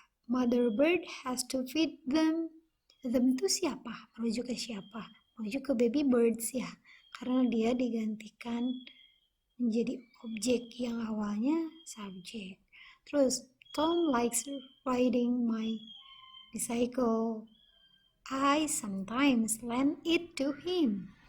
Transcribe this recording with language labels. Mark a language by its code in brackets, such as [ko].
[en] Mother bird has to feed them. [id] Them itu siapa? Merujuk ke siapa? Merujuk ke baby birds ya. Karena dia digantikan menjadi objek yang awalnya subjek. [en] Terus, Tom likes riding my bicycle. I sometimes lend it to him.